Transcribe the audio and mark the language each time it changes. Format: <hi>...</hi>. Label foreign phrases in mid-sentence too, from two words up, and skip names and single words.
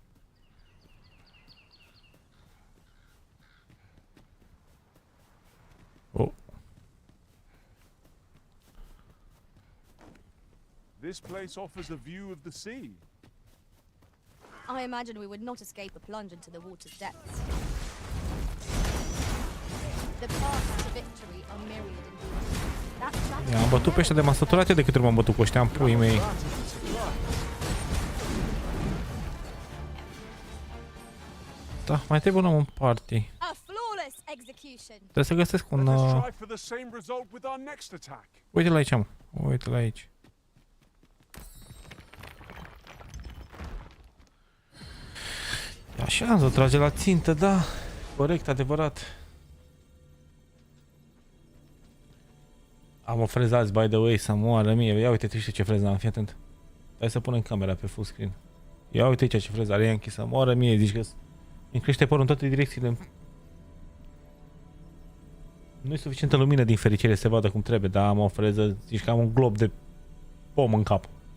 <en>Oh. This place offers a view of the sea. I imagine we would not escape a plunge into the water's depths. The paths to victory are myriad indeed.</en> <ro>I-am bătut pe ăștia de m-am săturat eu de câte ori m-am bătut cu ăștia în puii mei. Da, mai trebuie un om în party.</ro> <en>A flawless execution.</en> <ro>Trebuie să găsesc un...</ro> <en>Let us try for the same result with our next attack.</en> <ro>Uite-l aici, mă. Uite-l aici. Așa, să trage la țintă, da. Corect, adevărat. Am o freză azi,</ro> <en>by the way,</en> <ro>să moară mie. Ia uite, triște ce freză am, fii atent. Hai să punem camera pe</ro> <en>full screen.</en> <ro>Ia uite aici ce freză are Yankee, să moară mie, zici că îmi crește părul în toate direcțiile. Nu e suficientă lumină din fericire să se vadă cum trebuie, dar am o freză, zici că am un glob de pom în cap.</ro>